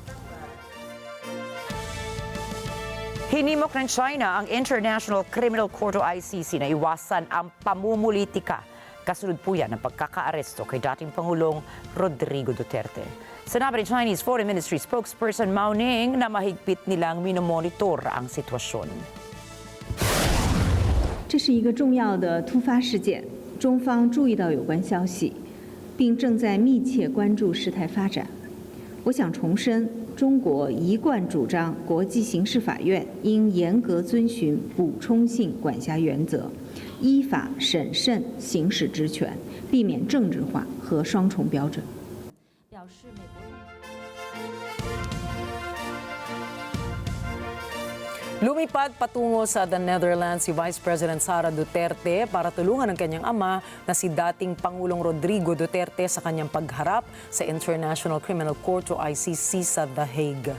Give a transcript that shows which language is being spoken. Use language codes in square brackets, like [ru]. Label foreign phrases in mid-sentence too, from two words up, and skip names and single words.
[tl] Hinimok ng China ang International Criminal Court o ICC na iwasan ang pamumulitika. Kasunod po yan ng pagkakaaresto kay dating Pangulong Rodrigo Duterte. Sinabi ni [en] Chinese Foreign Ministry spokesperson [tl] Mao Ning na mahigpit nilang minomonitor ang sitwasyon. [zh] 这是一个重要的突发事件，中方注意到有关消息，并正在密切关注事态发展。我想重申，中国一贯主张国际刑事法院应严格遵循补充性管辖原则，依法审慎行使职权，避免政治化和双重标准。 [tl] Lumipad patungo sa the Netherlands si [en] Vice President [tl] Sara Duterte para tulungan ang kanyang ama na si dating Pangulong Rodrigo Duterte sa kanyang pagharap sa International Criminal Court o ICC sa The Hague.